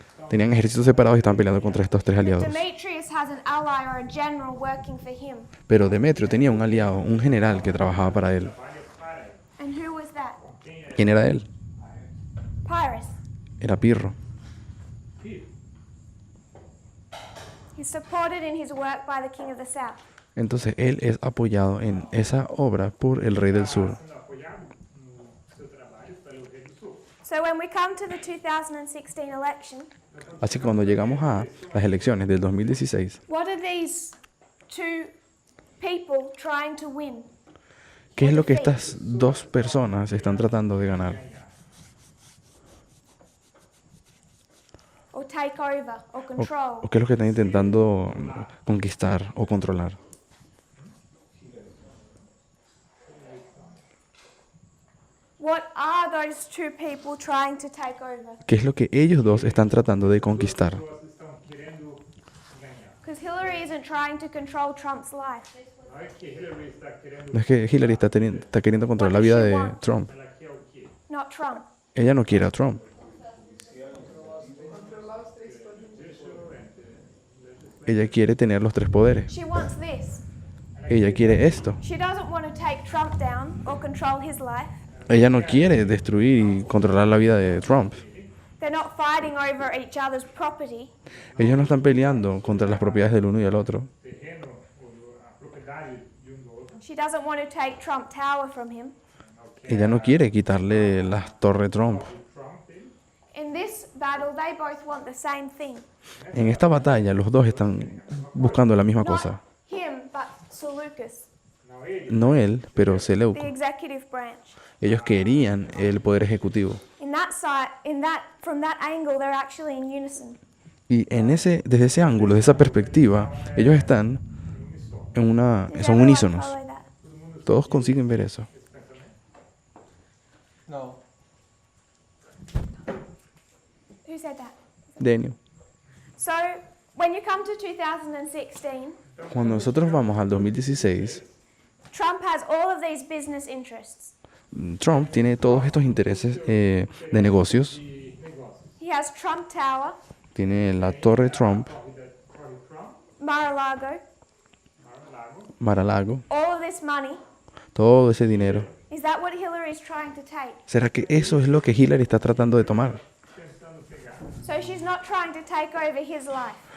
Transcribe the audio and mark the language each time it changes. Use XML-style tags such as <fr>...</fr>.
<es>Tenían ejércitos separados y estaban peleando contra estos 3 aliados.</es> <en>Demetrius has an ally or a general working for him.</en> <es>Pero Demetrio tenía un aliado, un general que trabajaba para él.</es> <en>And who was that?</en> <es>¿Quién era él?</es> <en>Pyrrhus.</en> <es>Era Pirro.</es> <en>He's supported in his work by the king of the south.</en> <es>Entonces él es apoyado en esa obra por el rey del sur.</es> <en>So when we come to the 2016 election,</en> <es>Así que cuando llegamos a las elecciones del 2016,</es> <en>what are these two people trying to win?</en> <es>¿qué es lo que estas dos personas están tratando de ganar?</es> <en>Or take over or control?</en> <es>¿O qué es lo que están intentando conquistar o controlar?</es> <en>What are those two people trying to take over?</en> <es>¿Qué es lo que ellos dos están tratando de conquistar?</es> <en>Because Hillary isn't trying to control Trump's life.</en> <es>No es que Hillary está queriendo No es que Hillary está queriendo controlar la vida de Trump. la que o qué.</es> <en>Not Trump.</en> <es>Ella no quiere a Trump. Ella quiere tener los tres poderes.</es> <en>She wants this.</en> <es>Ella quiere esto.</es> <en>She doesn't want to take Trump down or control his life.</en> <es>Ella no quiere destruir y controlar la vida de Trump.</es> <en>They're not fighting over each other's property.</en> <es>Ellos no están peleando contra las propiedades del uno y del otro.</es> <pt>Terreno ou a propriedade de do outro.</pt> <en>She doesn't want to take Trump Tower from him.</en> <es>Ella no quiere quitarle las torres Trump.</es> <en>In this battle, they both want the same thing.</en> <es>En esta batalla los dos están buscando la misma</es> <en>Not</en> <es>cosa.</es> <en>him, but Seleucus,</en> <pt>Não ele,</pt> <es>No él, pero</es> <en>the</en> <es>Seleuco.</es> <en>executive branch.</en> <es>Ellos querían el poder ejecutivo.</es> <en>In that side, from that angle, they're actually in unison.</en> <es>Y desde ese ángulo, desde esa perspectiva, ellos están en</es> <en>Does</en> <es>son</es> <en>everyone</en> <es>unísonos.</es> <en>follow that?</en> <es>Todos consiguen ver eso.</es> <en>No. Who said that? Daniel. So, when you come to 2016,</en> <es>Cuando nosotros vamos al 2016,</es> <en>Trump has all of these business interests.</en> <es>Trump tiene todos estos intereses de negocios.</es> <en>He has Trump Tower,</en> <es>Tiene la Torre Trump,</es> <en>Mar-a-Lago,</en> <es>Mar-a-Lago,</es> <en>all of this money.</en> <es>todo ese dinero.</es> <en>Is that what Hillary is trying to take?</en> <es>¿Será que eso es lo que Hillary está tratando de tomar?</es> <en>So she's not trying to take over his life.</en>